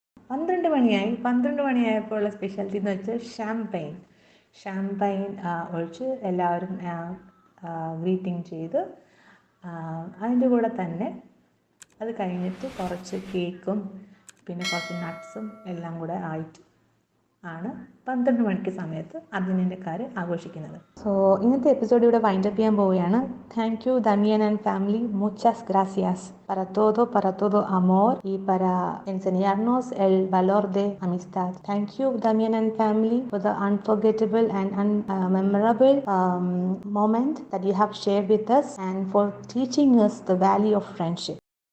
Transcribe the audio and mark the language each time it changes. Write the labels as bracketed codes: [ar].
[ml] പന്ത്രണ്ട് മണിയായപ്പോൾ ഉള്ള സ്പെഷ്യാലിറ്റി എന്ന് വെച്ചാൽ ഷാമ്പൈൻ ഒഴിച്ച് എല്ലാവരും ഗ്രീറ്റിംഗ് ചെയ്ത് അതിൻ്റെ കൂടെ തന്നെ അത് കഴിഞ്ഞിട്ട് കുറച്ച് കേക്കും പിന്നെ കുറച്ച് നട്ട്സും എല്ലാം കൂടെ ആയിട്ട് ആണ് 12 മണിക്ക് സമയത്ത് അർജൻറ്റീനക്കാർ ആഘോഷിക്കുന്നത്. സോ ഇന്നത്തെ എപ്പിസോഡ് ഇവിടെ വൈൻഡപ്പ് ചെയ്യാൻ പോവുകയാണ്. [en] thank you Damian and family, [es] muchas gracias para todo amor y para enseñarnos el valor de amistad. [en] Thank you Damian and family for the unforgettable and memorable moment that you have shared with us and for teaching us the value of friendship.